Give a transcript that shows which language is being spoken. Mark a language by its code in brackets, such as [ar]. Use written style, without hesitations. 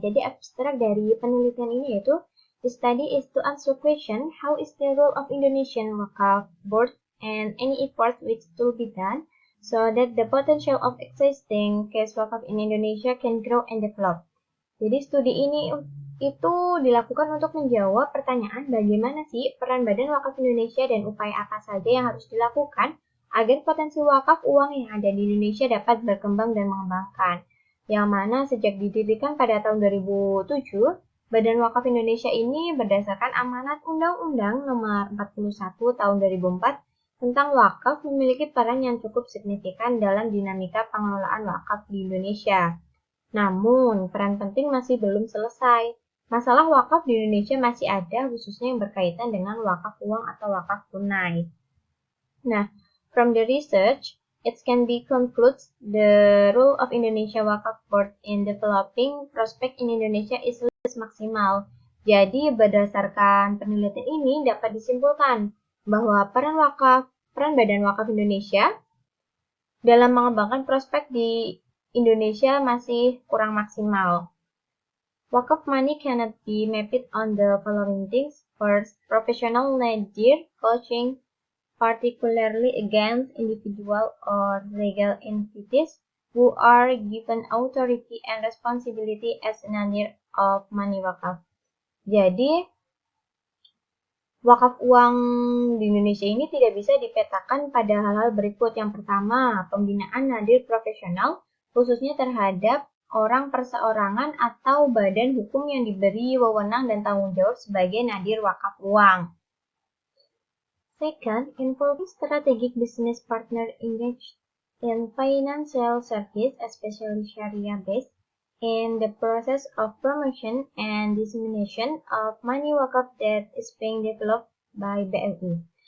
[id] Jadi abstrak dari penelitian ini yaitu [en] the study is to answer question how is the role of Indonesian Wakaf Board and any effort which to be done so that the potential of existing case wakaf in Indonesia can grow and develop. [id] Jadi studi ini itu dilakukan untuk menjawab pertanyaan bagaimana sih peran Badan Wakaf Indonesia dan upaya apa saja yang harus dilakukan agar potensi wakaf uang yang ada di Indonesia dapat berkembang dan mengembangkan. Yang mana sejak didirikan pada tahun 2007, Badan Wakaf Indonesia ini berdasarkan amanat Undang-Undang Nomor 41 Tahun 2004 tentang wakaf memiliki peran yang cukup signifikan dalam dinamika pengelolaan wakaf di Indonesia. Namun, peran penting masih belum selesai. Masalah wakaf di Indonesia masih ada, khususnya yang berkaitan dengan wakaf uang atau wakaf tunai. [en] Nah, from the research, it can be concluded the role of Indonesia Wakaf Board in developing prospect in Indonesia is less maksimal. [id] Jadi, berdasarkan penelitian ini dapat disimpulkan bahwa peran Badan Wakaf Indonesia dalam mengembangkan prospek di Indonesia masih kurang maksimal. [en] Wakaf money cannot be mapped on the following things. First, professional nadir coaching, particularly against individual or legal entities who are given authority and responsibility as nadir of money wakaf. [id] Jadi, wakaf uang di Indonesia ini tidak bisa dipetakan pada hal-hal berikut. Yang pertama, pembinaan nadir profesional, khususnya terhadap orang perseorangan atau badan hukum yang diberi wewenang dan tanggung jawab sebagai nadir wakaf uang. [en] Second, involving strategic business partner engaged in financial service, especially Sharia-based, in the process of promotion and dissemination of money wakaf that is being developed by BLI.